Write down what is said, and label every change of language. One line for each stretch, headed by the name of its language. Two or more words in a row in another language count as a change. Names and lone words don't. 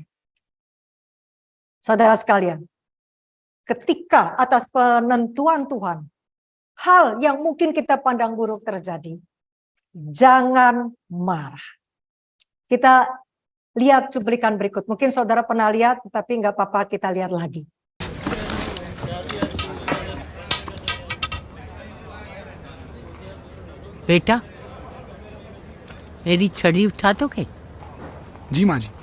Indonesian: Saudara sekalian, ketika atas penentuan Tuhan, hal yang mungkin kita pandang buruk terjadi, jangan marah. Kita lihat cuplikan berikut. Mungkin saudara pernah lihat, tapi nggak apa-apa kita lihat lagi.
Hindi: बेटा, मेरी छड़ी उठा दोगे? जी माँ जी।